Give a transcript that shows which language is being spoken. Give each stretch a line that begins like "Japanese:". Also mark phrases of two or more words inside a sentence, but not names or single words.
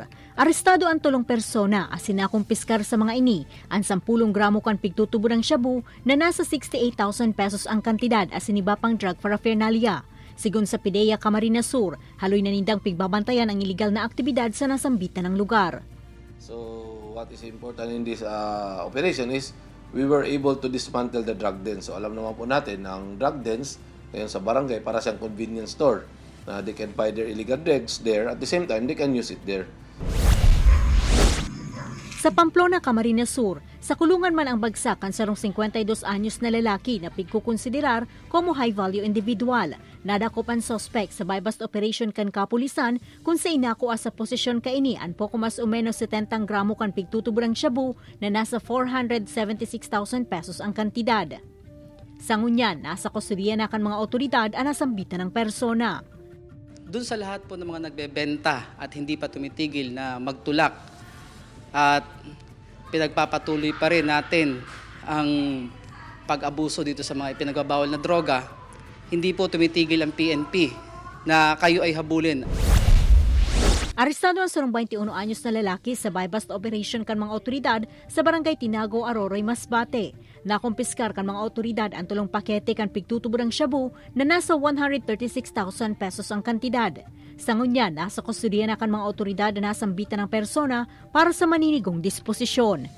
Bikol: Arestado ang tulong persona asin nakumpiskar sa mga ini ang 10 gramo kan pigtutubo ng shabu na nasa 68,000 pesos ang kantidad asin iba pang
English: drug paraphernalia.
Bikol: Sigun sa PIDEA Camarines Sur, haloy na nindang pigbabantayan ang iligal na aktibidad sa nasambitan ng lugar.
English: So what is important in this operation is we were able to dismantle the drug dens.
Filipino: So alam naman po natin ang
English: drug dens
Filipino: ngayon sa barangay para siyang
English: convenience store
Filipino: na
English: they can buy their illegal drugs there, at the same time they can use it there.
Bikol: Sa Pamplona, Camarines Sur, sa kulungan man ang bagsak ang sarong 52 anyos na lalaki na pigkukonsiderar como
English: high-value individual.
Bikol: Nadakop ang suspect sa
English: buy-bust operation
Bikol: kan kapulisan kung sa inakuha sa posisyon kaini ang poko mas o menos 70 gramo kan pigtutuburang shabu na nasa 476,000 pesos ang kantidad. Sa ngunyan, nasa kustudiya na kan mga otoridad ang nasambitan ng persona.
Filipino: Doon sa lahat po ng mga nagbebenta at hindi pa tumitigil na magtulak at pinagpapatuloy pa rin natin ang pag-abuso dito sa mga ipinagbabawal na droga, hindi po tumitigil ang PNP na kayo ay habulin.
Bikol: Arestado ang sarong 21 anyos na lalaki sa
English: buy-bust operation
Bikol: kan mga otoridad sa Barangay Tinago, Aroroy, Masbate. Nakumpiskar kan mga otoridad ang tulong pakete kan pigtutuburang shabu na nasa 136,000 pesos ang kantidad. Sa ngunyan, nasa kustudiya na kan mga otoridad na nasambitan ng persona para sa maninigong disposisyon.